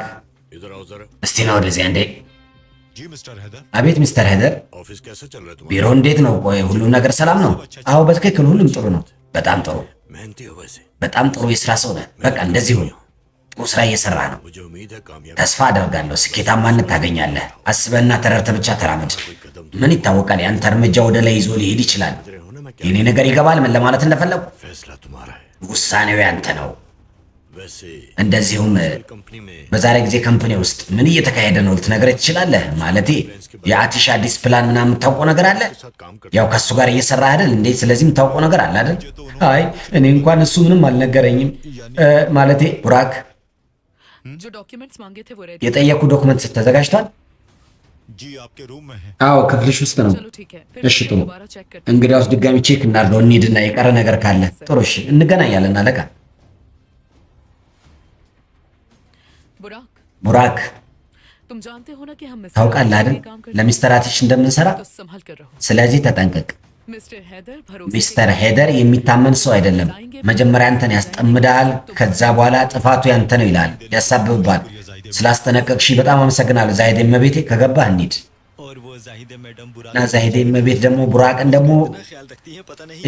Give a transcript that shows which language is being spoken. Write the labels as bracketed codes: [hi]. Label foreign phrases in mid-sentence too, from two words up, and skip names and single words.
[hi] इधर आओ जरा। [am] እስቲ ነው ወደዚያ እንዴ። [hi] जी मिस्टर हैदर, [am] አቤት ሚስተር ሄደር፣ [hi] ऑफिस कैसे चल रहा है तुम्हारा? [am] ቢሮ እንዴት ነው? ቆይ ሁሉም ነገር ሰላም ነው? አዎ በትክክል ሁሉም ጥሩ ነው። በጣም ጥሩ፣ [hi] मेहनती हो वैसे। [am] በጣም ጥሩ የስራ ሰው ነህ። በቃ እንደዚህ ሁን። ጥሩ ስራ እየሰራ ነው። [hi] मुझे उम्मीद है कामयाब [am] ተስፋ አደርጋለሁ ስኬታማነት ታገኛለህ። አስበህና ተረድተህ ብቻ ተራመድ። ምን ይታወቃል፣ ያንተ እርምጃ ወደ ላይ ይዞ ሊሄድ ይችላል። [hi] हो ना। मैं क्या [am] የኔ ነገር ይገባል ምን ለማለት እንደፈለጉ። [hi] फैसला तुम्हारा है। [am] ውሳኔው ያንተ ነው። [hi] वैसे [am] እንደዚሁም [hi] कंपनी में [am] በዛሬ ጊዜ ካምፓኒ ውስጥ ምን እየተካሄደ ነው ልትነግረኝ ትችላለህ? ማለቴ የአቲሽ አዲስ ፕላን ምናምን የምታውቀው ነገር አለ? [hi] साथ काम कर [am] ያው ከሱ ጋር እየሰራ አይደል እንዴ? ስለዚህ የምታውቀው ነገር አለ አይደል? አይ እኔ እንኳን እሱ ምንም አልነገረኝም። ማለቴ ቡራክ [hi] जो डॉक्यूमेंट्स मांगे थे वो रेडी। [am] የጠየቁ ዶክመንት ተዘጋጅቷል? [hi] जी आपके रूम में है। [am] አዎ ክፍልሽ ውስጥ ነው። [hi] चलो ठीक है, [am] እሺ [hi] फिर [am] ጥሩ። [hi] दोबारा चेक करते [am] እንግዲያውስ ድጋሚ ቼክ እናድርገው እንሂድና የቀረ ነገር ካለ ጥሩ። እሺ እንገናኛለን አለቃ። [hi] हैं। बुराक, [am] ቡራክ [hi] तुम जानते हो ना कि हम [am] ታውቃለህ አይደል ለሚስተር አቲሽ እንደምንሰራ? [hi] तो संभल कर रहो। [am] ስለዚህ ተጠንቀቅ። [hi] मिस्टर हैदर भरोसे [am] ሚስተር ሄደር የሚታመን ሰው አይደለም። መጀመሪያ አንተን ያስጠምዳል፣ ከዛ በኋላ ጥፋቱ ያንተ ነው ይላል፣ ያሳብብባል። ስላስጠነቀቅሽ በጣም አመሰግናለሁ ዛሂዴ እመቤቴ። ከገባህ እንሂድ [hi] और वो जाहिद मैडम बुराक [am] እና ዛሂዴ እመቤት ደግሞ ቡራቅን ደግሞ [hi] ख्याल रखती है पता नहीं।